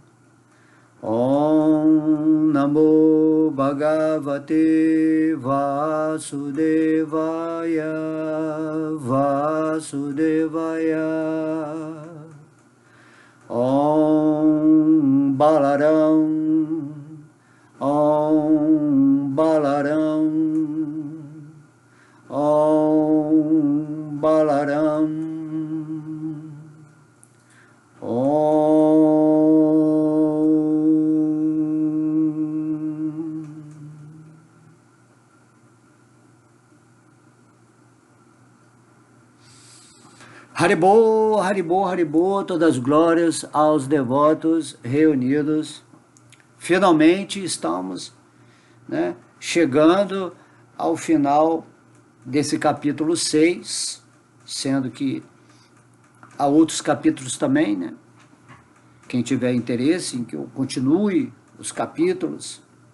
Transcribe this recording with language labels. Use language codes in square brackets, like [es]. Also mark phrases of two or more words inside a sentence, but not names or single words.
[sa] ॐ नमो भगवते वासुदेवाय, ॐ बलराम, ॐ बलराम, ॐ बलराम, ॐ. Haribô, Haribô, Haribô, [pt] todas as glórias aos devotos reunidos. Finalmente estamos, chegando ao final desse capítulo 6, sendo que há outros capítulos também, Quem tiver interesse em que eu continue os capítulos